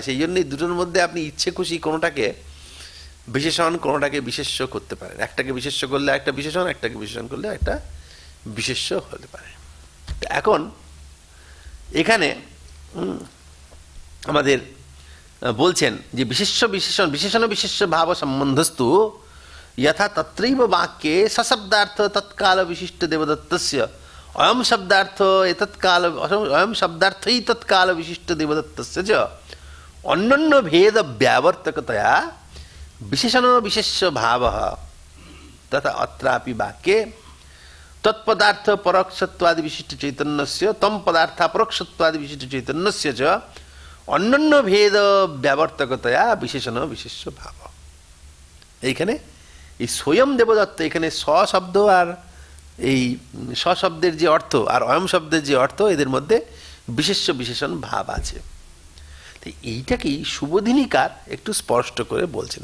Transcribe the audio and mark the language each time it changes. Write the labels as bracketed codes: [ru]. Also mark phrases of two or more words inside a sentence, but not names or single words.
[bn] সেই জন্য এই দুটোর মধ্যে আপনি ইচ্ছে খুশি কোনোটাকে বিশেষণ, কোনোটাকে বিশেষ্য করতে পারেন। একটাকে বিশেষ্য করলে একটা বিশেষণ, একটাকে বিশেষণ করলে একটা বিশেষ্য হতে পারে। এখন এখানে আমাদের বলছেন যে বিশেষ্য বিশেষণ, বিশেষণ বিশেষ্য ভাব সম্বন্ধস্তু [sa] यथा तत्रैव वाक्ये सशब्दार्थ तत्काल विशिष्ट देवदत्तस्य अयं शब्दार्थ एतत्काल अयं शब्दार्थै तत्काल विशिष्ट देवदत्तस्य च अन्योन्य भेद व्यावर्तकतया विशेषण विशेष्य भावः तथा अत्रापि वाक्ये तत्पदार्थ परोक्षत्वादि विशिष्ट चैतन्यस्य तम पदार्थ अपरोक्षत्वादि विशिष्ट चैतन्यस्य च अन्योन्य भेद व्यावर्तकतया विशेषण विशेष्य भाव। [bn] এইখানে এই স্বয়ং দেবদত্ত, এখানে স শব্দ আর এই স শব্দের যে অর্থ আর অয়ম শব্দের যে অর্থ, এদের মধ্যে বিশেষ্য বিশেষণ ভাব আছে। তো এইটাকেই শুভদিনীকার একটু স্পষ্ট করে বলছেন।